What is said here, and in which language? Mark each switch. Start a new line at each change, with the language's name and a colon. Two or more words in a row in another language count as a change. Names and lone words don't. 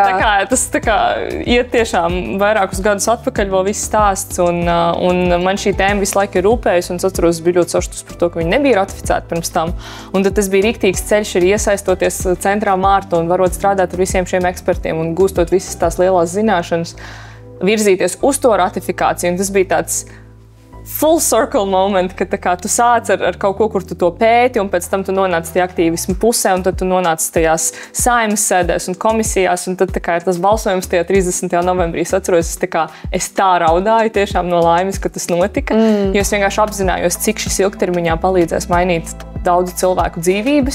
Latvian: Tas iet tiešām vairākus gadus atpakaļ vēl viss stāsts, un man šī tēma visu laiku ir rūpējusi, un es atceros, biju ļoti sašutus par to, ka viņi nebija ratificēti pirms tam. Un tad tas bija riktīgs ceļš arī iesaistoties Centrā Mārta un varot strādāt ar visiem šiem ekspertiem un gūstot visas tās lielās zināšanas, virzīties uz to ratifikāciju. Un tas bija tāds
English: full circle moment,
Latvian: ka tu sāc ar kaut ko, kur tu to pēti, un pēc tam tu nonāc tie aktīvismu pusē, un tad tu nonāc tajās Saeimas sēdēs un komisijās, un tad ir tas balsojums tajā 30. novembrī. Es atceros, es tā raudāju tiešām no laimes, ka tas notika, jo es vienkārši apzinājos, cik šis ilgtermiņā palīdzēs mainīt daudzu cilvēku dzīvības.